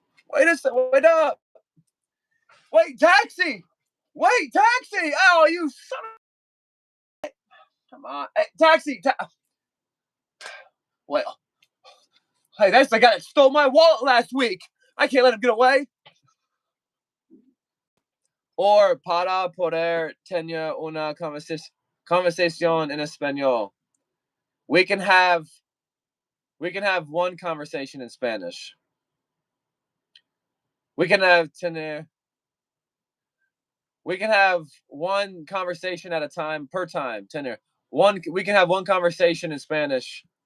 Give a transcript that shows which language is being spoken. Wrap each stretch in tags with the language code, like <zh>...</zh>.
<en>Wait a second. Wait up. Wait, taxi. Wait, taxi. Oh, you son of. Come on. Hey, taxi. Wait. Hey, that's the guy that stole my wallet last week. I can't let him get away.</en> <es>Or para poder tener una conversación en español.</es> <en>We can have one conversation in Spanish. We can have tener. We can have one conversation at a time per time. Tener. We can have one conversation in Spanish.</en>